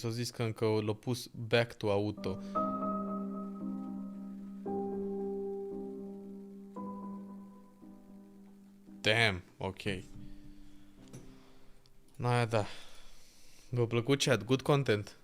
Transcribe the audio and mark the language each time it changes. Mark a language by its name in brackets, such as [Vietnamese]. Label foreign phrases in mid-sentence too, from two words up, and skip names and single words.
[Romanian] O zis că încă l-a pus [English] back to auto. [Romanian] Damn, ok. Da. V-a plăcut chat? [English] Good content.